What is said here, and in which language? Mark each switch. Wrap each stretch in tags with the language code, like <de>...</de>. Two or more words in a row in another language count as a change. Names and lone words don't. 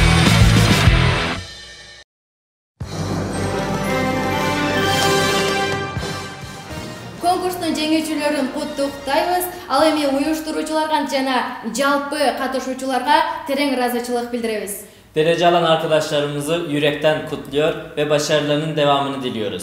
<ky>Конкурстун жеңүүчүлөрүн куттуктайбыз. Ал эми уюштуруучуларга жана жалпы катышуучуларга терең ыраазычылык билдиребиз.</ky> <tr>Derece alan arkadaşlarımızı yürekten kutluyor ve başarılarının devamını diliyoruz.</tr>